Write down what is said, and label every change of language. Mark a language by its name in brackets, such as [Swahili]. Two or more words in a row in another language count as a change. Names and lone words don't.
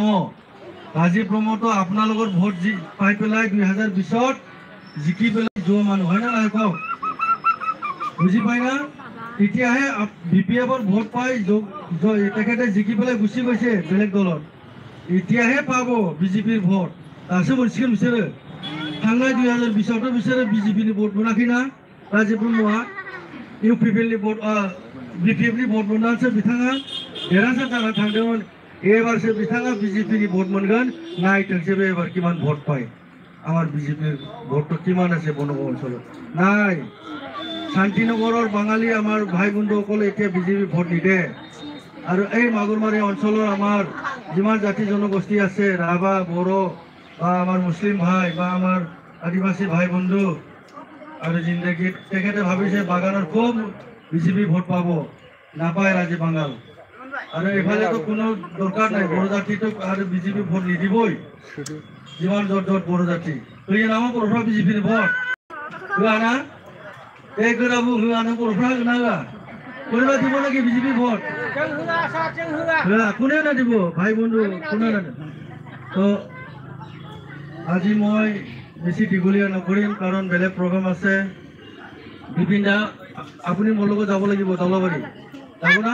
[Assamese] ৰাজীৱ ব্ৰহ্মটো আপোনালোকৰ ভোট পাই পেলাই 2020ত জিকি পেলাই যোৱা মানুহ হয় না নাই কওক? বুজি পাই না? তেতিয়াহে বিপিএফৰ ভোট পাই তেখেতে জিকি পেলাই গুচি গৈছে বেলেগ দলত। এতিয়াহে পাব বিজেপিৰ ভোট। [Bodo] दासो मोनसिगोन बिसोरो। थांनाय 2020आवथ' बिसोरो बिजेपिनि भोट मोनाखै ना? राजीव ब्रह्मआ इउपिपिएलनि भोट बिपिएफनि भोट मोननानैसो बिथाङा देरहासार जाना थांदोंमोन। एबारसो बिथाङा बिजेपिनि भोट मोनगोन। नायथोंसै बे एबार [Assamese] কিমান ভোট পায়। আমার বিজেপির ভোটটো কিমান আছে বনগাঁও অঞ্চলত? নাই। শান্তিনগৰৰ বাঙালী আমাৰ ভাই বন্ধুসকলে এতিয়া বিজেপি ভোট নিদিয়ে। আৰু এই মাগুৰমাৰী অঞ্চলৰ আমাৰ যিমান জাতি জনগোষ্ঠী আছে, ৰাভা, বড়ো বা আমাৰ মুছলিম ভাই বা আমাৰ আদিবাসী ভাই বন্ধু আৰু জিন্দগীত তেখেতে ভাবিছে বাগানৰ খুব বিজেপি ভোট পাব, নাপায় ৰাজী বাঙাল। আৰু এফালেতো কোনো দৰকাৰ নাই, বড়ো জাতিটোক আৰু বিজেপি ভোট নিদিবই। যিমান য'ত য'ত বড়ো জাতি [Bodo] होयो नामा बर'फ्रा बिजेपिनि भट? होआ ना? बे गोराबो होआ ना बर'फ्रा होगोन ना होआ? [Assamese] कोनोबा দিব নাকি বিজেপি ভোট? होआ, কোনে না দিব ভাই বন্ধু, কোনে না? তো আজি মই বেছি দীঘলীয়া নকৰিম, কাৰণ বেলেগ প্ৰগ্ৰাম আছে। বিপিন দা আপুনি মোৰ লগত যাব লাগিব দলবাৰী, যাব না?